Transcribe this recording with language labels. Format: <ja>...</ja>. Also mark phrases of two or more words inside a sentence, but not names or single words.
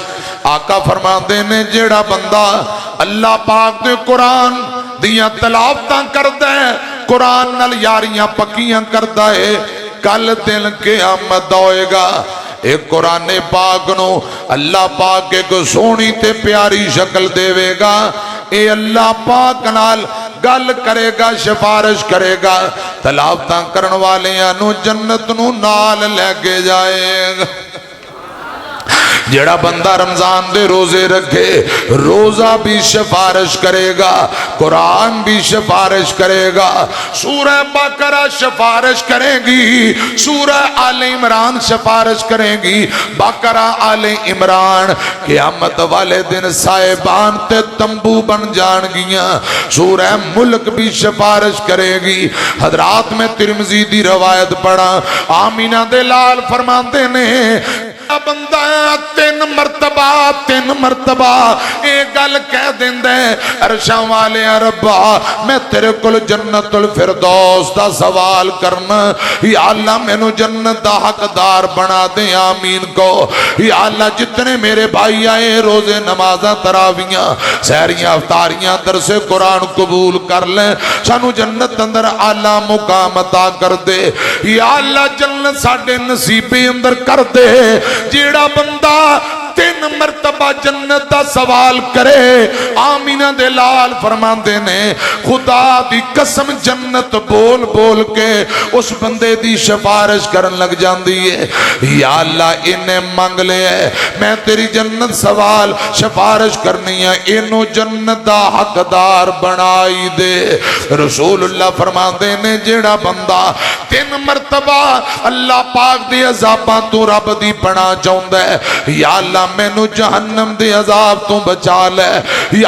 <pa>آقا فرماندے نے جیڑا بندہ اللہ پاک دے قرآن دیاں تلاوتاں کردا ہے، قرآن نال یاریاں پکیاں کردا ہے، کل دن قیامت ہوئے گا اک قرآن پاک نوں اللہ پاک اک سوہنی تے پیاری شکل دیوے گا، اے اللہ پاک نال گل کرے گا، سفارش کرے گا، تلاوتاں کرن والیاں نوں جنت نوں نال لے کے جائے گا. جیڑا بندہ رمضان دے روزے رکھے، روزہ وی سفارش کرے گا، قرآن وی سفارش کرے گا، سورہ بقرہ سفارش کرے گی، سورہ آل عمران سفارش کرے گی. بقرہ آل عمران قیامت والے دن صاحبان تے تنبو بن جان گیاں. سورہ ملک وی سفارش کرے گی. حضرات میں ترمذی دی روایت پڑھاں، آمنہ دے لال فرماندے نے بندہ تین مرتبہ اے گل کہہ دیندا ہے، عرشاں والے ربا میں تیرے کول جنت الفردوس دا سوال کرنا، یا اللہ مینوں جنت دا حقدار بنا دے. آمین کو یا اللہ جتنے میرے بھائی آئے روزے نمازاں تراویاں سحریاں افطاریاں درس قرآن قبول کر لے، سانوں جنت اندر اعلیٰ مقام عطا کر دے. یا اللہ جنت ساڈے نصیبے اندر کر دے. جیڑا بندہ تین تین مرتبہ جنت دا سوال کرے آمینہ دے لال فرماندے نے خدا دی قسم جنت بول بول کے اس بندے دی سفارش کرن لگ جاندی ہے یا اللہ انہیں مانگ لے ہے میں تیری جنت سوال سفارش کرنی ہے انہوں جنت دا حقدار بنائی دے رسول اللہ فرماندے نے جیڑا بندہ تین مرتبہ اللہ پاک دی عذاباں تو رب دی پناہ چاہندا ہے یا اللہ میں نو جہنم دے عذاب تو بچا لے یا</pa>